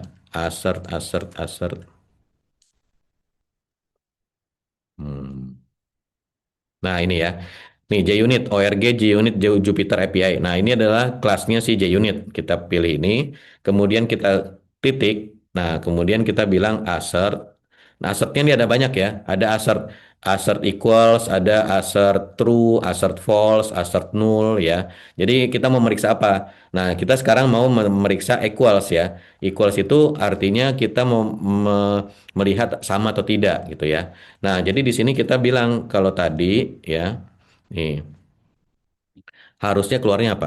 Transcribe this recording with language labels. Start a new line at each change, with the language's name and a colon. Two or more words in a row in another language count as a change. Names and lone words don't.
English: Assert, assert, assert. Hmm.
Indonesian: Nah, ini ya. Nih, JUnit, ORG, JUnit, Jupyter API. Nah, ini adalah kelasnya si JUnit. Kita pilih ini, kemudian kita titik. Nah, kemudian kita bilang assert. Nah, assertnya ini ada banyak ya. Ada assert,
English: assert equals,
Indonesian: ada
English: assert true, assert false, assert null
Indonesian: ya. Jadi kita mau meriksa apa? Nah, kita sekarang mau memeriksa equals ya. Equals itu artinya kita mau melihat sama atau tidak gitu ya. Nah, jadi di sini kita bilang kalau tadi ya, nih harusnya keluarnya apa?